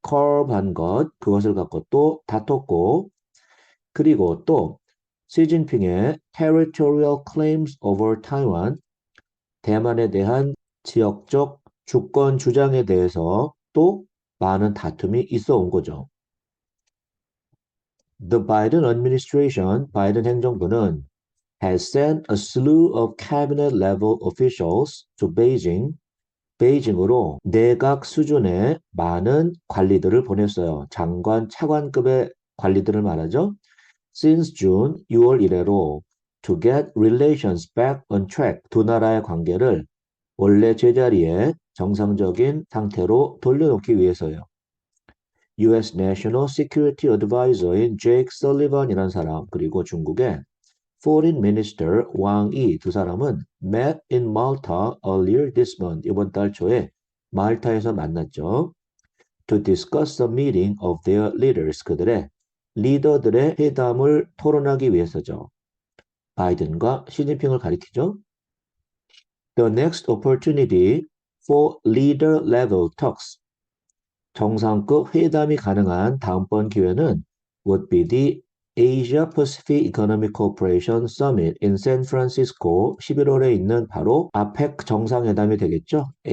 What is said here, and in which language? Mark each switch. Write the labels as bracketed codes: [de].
[ko] curb한 것, 그것을 갖고 또 다퉜고, 그리고 또 시진핑의 [en] territorial claims over Taiwan, [ko] 대만에 대한 지역적 주권 주장에 대해서 또 많은 다툼이 있어 온 거죠. [en] The Biden administration, [ko] 바이든 행정부는 [en] has sent a slew of cabinet level officials to Beijing, [ko] 베이징으로 내각 수준의 많은 관리들을 보냈어요. 장관, 차관급의 관리들을 말하죠. [en] Since June, [ko] 6월 이래로 [en] to get relations back on track, [ko] 두 나라의 관계를 원래 제자리에 정상적인 상태로 돌려놓기 위해서요. [en] US National Security Advisor [ko] 인 Jake Sullivan이라는 사람, 그리고 중국의 [en] Foreign Minister [ko] 왕이 두 사람은 [en] met in Malta earlier this month. [ko] 이번 달 초에 말타에서 만났죠. [en] To discuss the meeting of their leaders. [ko] 그들의 리더들의 회담을 토론하기 위해서죠. 바이든과 시진핑을 가리키죠. [en] The next opportunity for leader level talks. [ko] 정상급 회담이 가능한 다음번 기회는 [en] would be the Asia Pacific Economic Cooperation Summit in San Francisco [ko] 11월에 있는 바로 아펙 정상회담이 되겠죠.